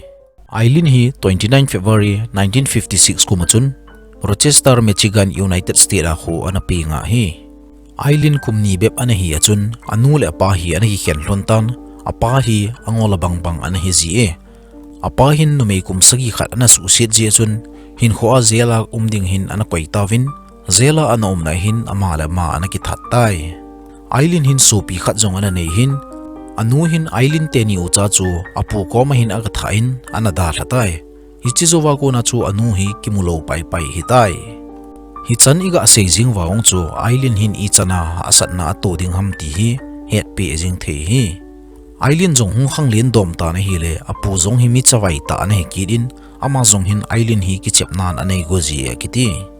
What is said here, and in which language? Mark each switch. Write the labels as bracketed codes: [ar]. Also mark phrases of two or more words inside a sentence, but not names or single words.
[tcz] Aileen hi 29 February 1956 kumachun Rochester, Michigan, United States ako ana pinga hi. Aileen kumni beb ana hi achun anule apa hi ana hi khen lontan apa hi angola bangbang ana hi zi apa hin numei kum sagi khat ana susit ji achun hin khoa zela umding hin ana koitawin zela ana umna hin amala ma ana ki thattai. Aileen hin sopi khat jong ana nei hin anu hin Aileen teni ucha chu apu koma hin aga thain ana da thatai. Hichizowa ko na chu anu hi kimulo pai pai hitai. Hichan iga seizing waong chu Aileen hin ichana asat na to ding ham ti hi het pe jing the hi. Aileen jong hung khang len dom ta na hi le apu jong hi mi chawai ta na hi kidin ama jong hin Aileen hi ki chepnan anei goji akiti.